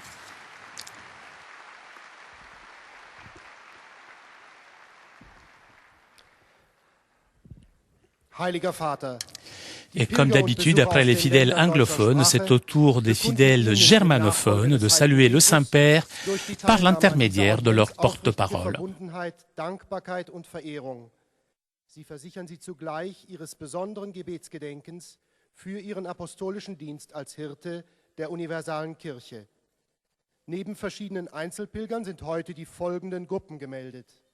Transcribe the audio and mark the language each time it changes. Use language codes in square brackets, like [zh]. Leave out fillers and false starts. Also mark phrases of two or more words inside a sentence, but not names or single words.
[fr] Et comme d'habitude, après les fidèles anglophones, c'est au tour des fidèles germanophones de saluer le Saint-Père par l'intermédiaire de leur porte-parole. [de] Sie versichern sie zugleich ihres besonderen Gebetsgedenkens für ihren apostolischen Dienst als Hirte der universalen Kirche. Neben verschiedenen Einzelpilgern sind heute die folgenden Gruppen gemeldet.